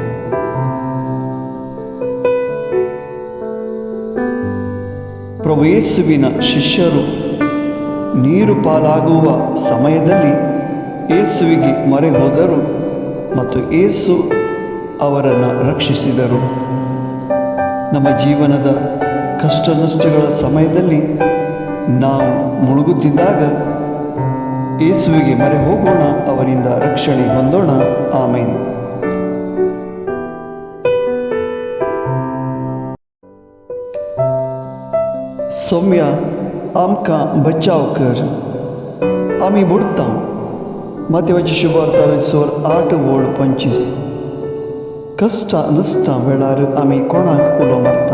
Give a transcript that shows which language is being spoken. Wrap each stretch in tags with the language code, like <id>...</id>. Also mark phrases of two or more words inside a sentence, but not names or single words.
<kn>ಪ್ರಭು ಯೇಸುವಿನ ಶಿಷ್ಯರು ನೀರು ಪಾಲಾಗುವ ಸಮಯದಲ್ಲಿ ಯೇಸುವಿಗೆ ಮೊರೆ ಹೋದರು ಮತ್ತು ಯೇಸು ಅವರನ್ನು ರಕ್ಷಿಸಿದರು. ನಮ್ಮ ಜೀವನದ ಕಷ್ಟ ನಷ್ಟಗಳ ಸಮಯದಲ್ಲಿ ನಾವು ಮುಳುಗುತ್ತಿದ್ದಾಗ ಯೇಸುವಿಗೆ ಮೊರೆ ಹೋಗೋಣ, ಅವರಿಂದ ರಕ್ಷಣೆ ಹೊಂದೋಣ. ಆಮೇನ್.</kn> <kok>सौम्या आमकां बचाव कर, आमी बुडता. मत्तेवाची शुभवार्ता 8:25. कष्ट नसता वेळार आमी कोणाक उलो मारता?</kok>